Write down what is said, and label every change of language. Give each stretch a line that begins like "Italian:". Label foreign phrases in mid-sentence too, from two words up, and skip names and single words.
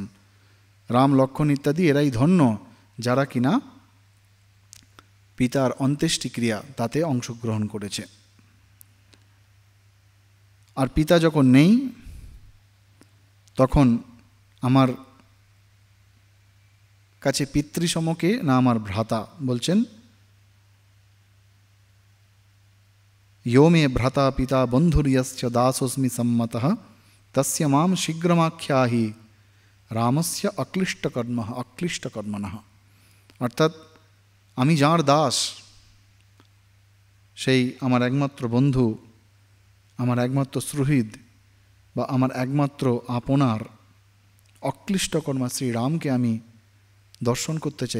Bangla: রাম লক্ষ্মণ ইত্যাদি এরাই ধন্য যারা কিনা পিতার অন্ত্যেষ্টিক্রিয়া তাতে অংশগ্রহণ করেছে। আর পিতা যখন নেই তখন আমার কাছে পিতৃসমকে না আমার ভ্রাতা।
Sanskrit: বলছেন यो मे भ्राता पिता बन्धुर्यस्य दासोऽस्मि सम्मतः तस्य मां शीघ्रमाख्याहि रामस्य अक्लिष्टकर्मणः।
Bangla: অর্থাৎ আমি যার দাস, সেই আমার একমাত্র বন্ধু, আমার একমাত্র সুহৃদ বা আমার একমাত্র আপনার অক্লিষ্টকর্মা শ্রীরামকে আমি দর্শন করতে চাই।